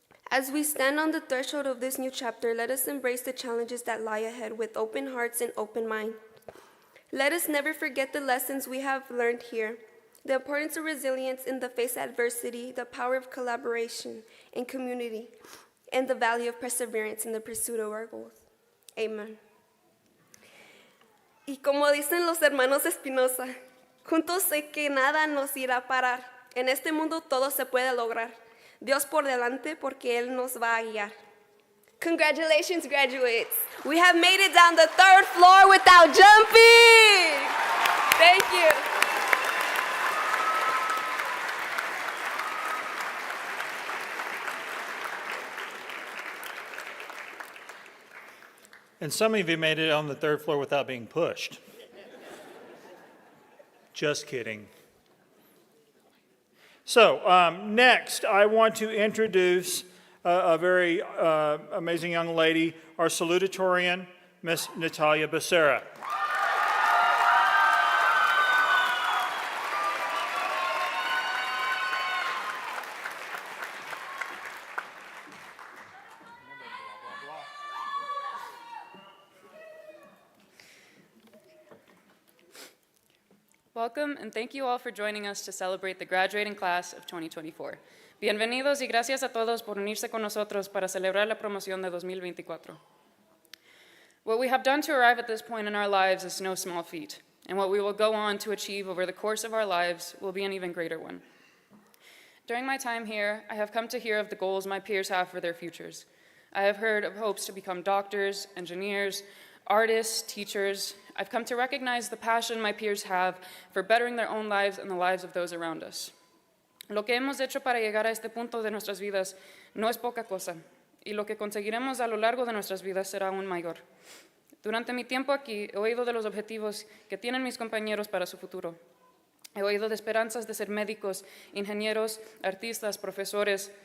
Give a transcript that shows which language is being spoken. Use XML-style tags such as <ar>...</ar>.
<en>As we stand on the threshold of this new chapter, let us embrace the challenges that lie ahead with open hearts and open minds. Let us never forget the lessons we have learned here, the importance of resilience in the face of adversity, the power of collaboration and community, and the value of perseverance in the pursuit of our goals. Amen.</en> <es>Y como dicen los hermanos Espinosa, juntos sé que nada nos irá a parar. En este mundo todo se puede lograr. Dios por delante porque Él nos va a guiar.</es> <en>Congratulations, graduates. We have made it down the 3rd floor without jumping. Thank you. And some of you made it on the third floor without being pushed. Just kidding. So next, I want to introduce a very amazing young lady, our salutatorian, Miss Natalia Becerra. Welcome, and thank you all for joining us to celebrate the graduating class of 2024.</en> <es>Bienvenidos y gracias a todos por unirse con nosotros para celebrar la promoción de 2024.</es> <en>What we have done to arrive at this point in our lives is no small feat, and what we will go on to achieve over the course of our lives will be an even greater one. During my time here, I have come to hear of the goals my peers have for their futures. I have heard of hopes to become doctors, engineers, artists, teachers. I've come to recognize the passion my peers have for bettering their own lives and the lives of those around us.</en> <es>Lo que hemos hecho para llegar a este punto de nuestras vidas no es poca cosa, y lo que conseguiremos a lo largo de nuestras vidas será aún mayor. Durante mi tiempo aquí, he oído de los objetivos que tienen mis compañeros para su futuro. He oído de esperanzas de ser médicos, ingenieros, artistas, profesores.</es>